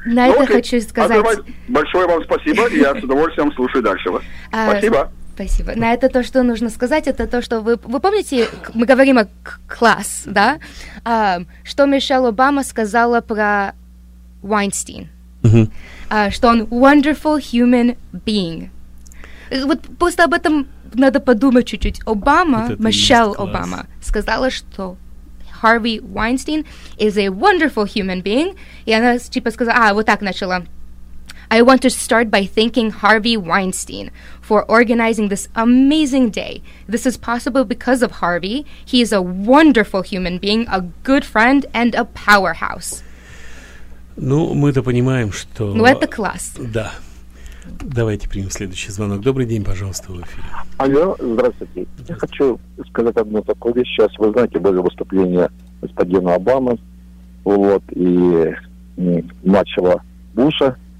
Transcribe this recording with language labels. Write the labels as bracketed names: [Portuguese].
[Russian] На это хочу сказать. Большое вам спасибо, я с удовольствием слушаю дальше вас. Спасибо. Спасибо. На это то, что нужно сказать, это то, что вы помните, мы говорим о класс, да? Что Мишел Обама сказала про Вайнштейн? Что он [English] wonderful human being. [Russian] Вот просто об этом надо подумать чуть-чуть. Обама, Мишел Обама, сказала, что Харви Вайнштейн [English] is a wonderful human being. [Russian] И она типа сказала, вот так начала. [English] I want to start by thanking Harvey Weinstein for organizing this amazing day. This is possible because of Harvey. He is a wonderful human being, a good friend, and a powerhouse. [Russian] Ну, мы-то понимаем, что... Ну, это класс. Да. Давайте примем следующий звонок. Добрый день, пожалуйста, в эфире. Алло, здравствуйте. Я хочу сказать одну такую вещь. Сейчас вы знаете, было выступление господина Обамы, вот, и младшего Буша.